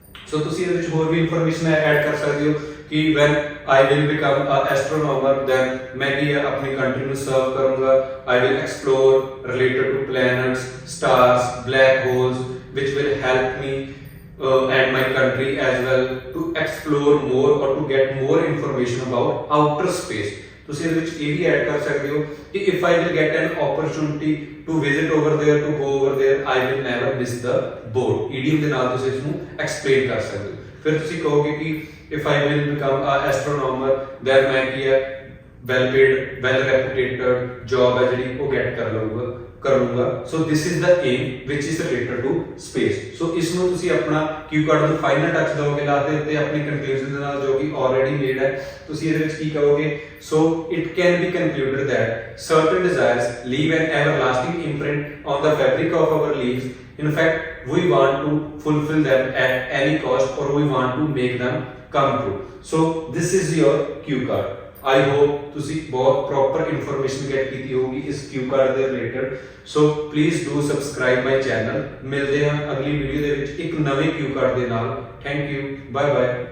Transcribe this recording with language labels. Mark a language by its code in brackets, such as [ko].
[pa] So ਤੁਸੀਂ ਇਹਦੇ ਵਿੱਚ ਹੋਰ ਵੀ ਇਨਫੋਰਮੇਸ਼ਨ ਐਡ ਕਰ ਸਕਦੇ ਹੋ ਕਿ [en] when I will become an astronomer then [hi] मैं भी अपनी कंट्री में सर्व करूँगा. [en] I will explore related to planets, stars, black holes which will help me and my country as well to explore more or to get more information about outer space. [pa] ਤੁਸੀਂ ਇਹਦੇ ਵਿੱਚ ਇਹ ਵੀ add ਕਰ ਸਕਦੇ ਹੋ ਕਿ [en] if I will get an opportunity to visit over there, to go over there, I will never miss the boat. [pa] idiom ਦੇ ਨਾਲ ਤੁਸੀਂ ਇਸ ਨੂੰ ਐਕਸਪਲੇਨ ਕਰ ਸਕਦੇ ਹੋ। ਫਿਰ ਤੁਸੀਂ ਕਹੋਗੇ ਕਿ [en] if I will become an astronomer then [pa] मैं ਵੈਲ ਪੇਡ ਵੈਲ ਰੈਪੂਟੇਟਡ ਜੌਬ ਹੈ ਜਿਹੜੀ ਉਹ ਗੈਟ ਕਰ ਲੂੰਗਾ [en] So this is the aim which is related to space. [pa] ਸੋ ਇਸ ਨੂੰ ਤੁਸੀਂ ਆਪਣਾ ਕਿਊ ਕਾਰਡ ਨੂੰ ਫਾਈਨਲ ਟੱਚ ਦੋਗੇ ਲਾਤੇ ਉੱਤੇ ਆਪਣੀ ਕਨਕਲੂਜਨ ਦੇ ਨਾਲ ਜੋ ਕਿ ਆਲਰੇਡੀ ਮੇਡ ਹੈ ਤੁਸੀਂ ਇਹਦੇ ਵਿੱਚ ਕੀ ਕਹੋਗੇ। [en] So it can be concluded that certain desires leave an everlasting imprint on the fabric of our lives. In fact, we want to fulfill them at any cost or we want to make them come true. So this is your cue card. I hope [pa] ਤੁਸੀਂ ਬਹੁਤ proper information get ਕੀਤੀ ਹੋਊਗੀ ਇਸ ਕਿਊ card ਦੇ related. [en] So please do subscribe my channel. [pa] ਮਿਲਦੇ ਹਾਂ ਅਗਲੀ video ਦੇ ਵਿੱਚ ਇੱਕ ਨਵੇਂ ਕਿਊ ਕਾਰਡ ਦੇ ਨਾਲ। [en] Thank you, bye bye.